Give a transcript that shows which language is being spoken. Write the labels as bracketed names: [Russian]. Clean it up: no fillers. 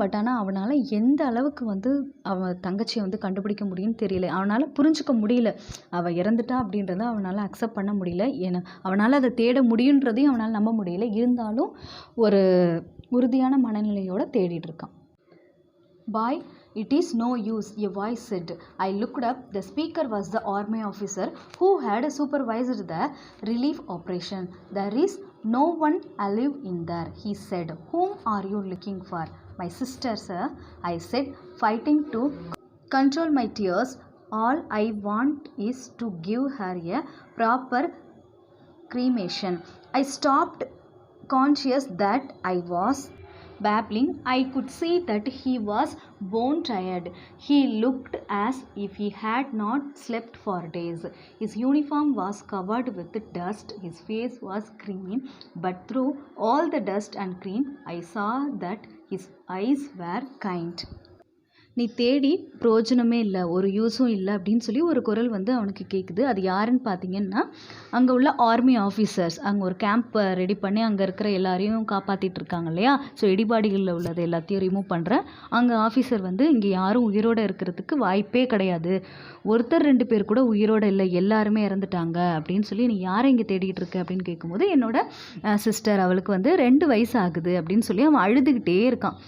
[Tamil] But ஆனால் அவனால் எந்த அளவுக்கு வந்து அவன் தங்கச்சியை வந்து கண்டுபிடிக்க முடியும்னு தெரியல. அவனால் புரிஞ்சுக்க முடியல, அவள் இறந்துட்டா அப்படின்றத அவனால் அக்செப்ட் பண்ண முடியல. ஏன்னா அவனால் அதை தேட முடியுன்றதையும் அவனால் நம்ப முடியல. இருந்தாலும் ஒரு உறுதியான மனநிலையோடு தேடிட்டு இருக்கான். [English] Boy, it is no use, a voice said. I looked up. The speaker was the army officer who had supervised the relief operation. There is no one alive in there, he said. Whom are you looking for? My sister, sir, I said, fighting to control my tears. All I want is to give her a proper cremation. I stopped, conscious that I was babbling. I could see that he was bone tired. He looked as if he had not slept for days. His uniform was covered with dust. His face was green, but through all the dust and green, I saw that his eyes were kind. [Tamil] நீ தேடி பிரயோஜனமே இல்லை, ஒரு யூஸும் இல்லை அப்படின்னு சொல்லி ஒரு குரல் வந்து அவனுக்கு கேட்குது. அது யாருன்னு பார்த்தீங்கன்னா, அங்கே உள்ள ஆர்மி ஆஃபீஸர்ஸ். அங்கே ஒரு கேம்ப்பை ரெடி பண்ணி அங்கே இருக்கிற எல்லாரையும் காப்பாற்றிட்டு இருக்காங்க இல்லையா. ஸோ இடிபாடுகளில் உள்ளது எல்லாத்தையும் ரிமூவ் பண்ணுற அங்கே ஆஃபீஸர் வந்து, இங்கே யாரும் உயிரோடு இருக்கிறதுக்கு வாய்ப்பே கிடையாது, ஒருத்தர் 2 பேர் கூட உயிரோடு இல்லை, எல்லாருமே இறந்துட்டாங்க அப்படின்னு சொல்லி, நீ யாரை இங்கே தேடிட்டு இருக்க அப்படின்னு கேட்கும்போது, என்னோட சிஸ்டர், அவளுக்கு வந்து 2 வயசு ஆகுது அப்படின்னு சொல்லி அவன் அழுதுகிட்டே இருக்கான்.